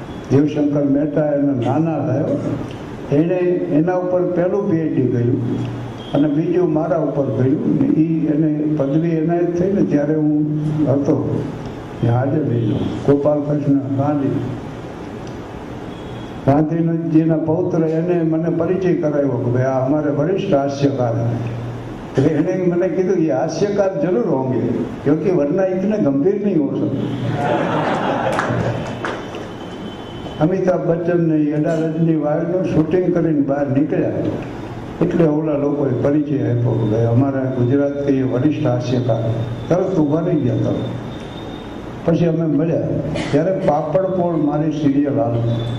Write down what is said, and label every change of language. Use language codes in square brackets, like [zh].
[gu] દેવશંકર મહેતા એનો નાના થયો, એણે એના ઉપર પહેલું પીએચડી કર્યું અને બીજું મારા ઉપર કર્યું. એ એને પદવી એનાયત થઈ ને ત્યારે હું હતો હાજર રહીલો. ગોપાલ કૃષ્ણ ગાંધીજીના પૌત્ર એને મને પરિચય કરાવ્યો કે ભાઈ આ અમારે વરિષ્ઠ હાસ્યકાર. એટલે એને મને કીધું [hi] ये हास्यकार जरूर होंगे क्योंकि वरना इतने गंभीर नहीं हो सकते. [gu] અમિતાભ બચ્ચન ને 18 રજની વાયરનું શૂટિંગ કરીને બહાર નીકળ્યા એટલે ઓલા લોકોએ પરિચય આપ્યો કે ભાઈ અમારા ગુજરાત કે વરિષ્ઠ હાસ્યકાર. તરત ઉભા રહી ગયા. તરત પછી અમે મળ્યા ત્યારે પાપડપોળ મારી સિરિયલ હાલતી.